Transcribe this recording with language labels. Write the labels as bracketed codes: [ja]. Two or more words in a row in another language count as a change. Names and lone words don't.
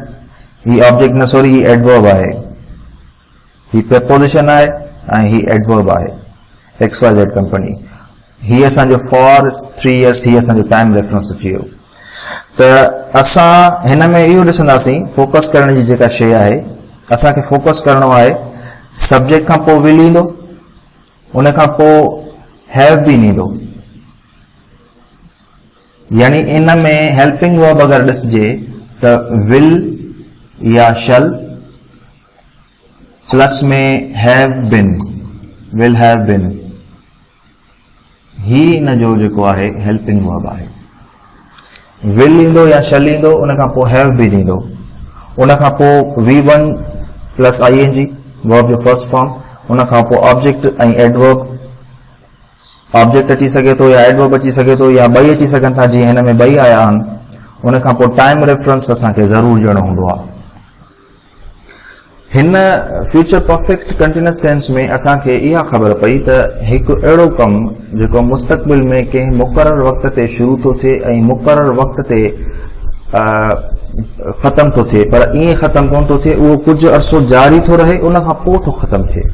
[sd] ही ऑब्जेक्ट न सॉरी ही एडवर्ब आहे, ही प्रेपोजिशन आहे ऐं ही एडवर्ब आहे XYZ कंपनी। ही असांजो [en] for 3 years, [sd] ही असांजो [en] time reference [sd] अची वियो। त असां हिन में इहो ॾिसंदासीं, फोकस करण जी जेका शइ आहे, असांखे फोकस करणो आहे सब्जेक्ट खां पोइ विल ईंदो, उन खां पोइ [en] have been [sd] ईंदो, यानी इन में [en] helping verb [sd] अगरि ॾिसजे त विल या [en] shall plus [sd] में [en] have been, will have been, [sd] ही इन जो जेको आहे [en] helping verb [sd] आहे। विल ईंदो या शल ईंदो, उन खां पोइ [en] have been [sd] ईंदो, उन खां पोइ [en] V1 plus ING verb [sd] जो [en] first form, [sd] उन खां पोइ ऑब्जेक्ट ऐं एडवर्ब, ऑब्जेक्ट अची सघे थो या एडवर्ब अची सघे थो या ॿई अची सघनि था, जीअं हिन में ॿई आया आहिनि। उन खां पोइ [en] time reference [sd] असांखे ज़रूरु ॾियणो हूंदो आहे। हिन [en] future perfect continuous tense [sd] में असांखे इहा ख़बर पई त हिकु अहिड़ो कमु जेको मुस्तक़बिल में कंहिं मुक़ररु वक़्त ते शुरू थो थिए ऐं मुक़ररु वक़्त ते ख़तमु थो थिए, पर ईअं ख़तमु कोन थो थिए, उहो कुझु अरसो जारी थो रहे, उन खां पोइ थो ख़तमु थिए।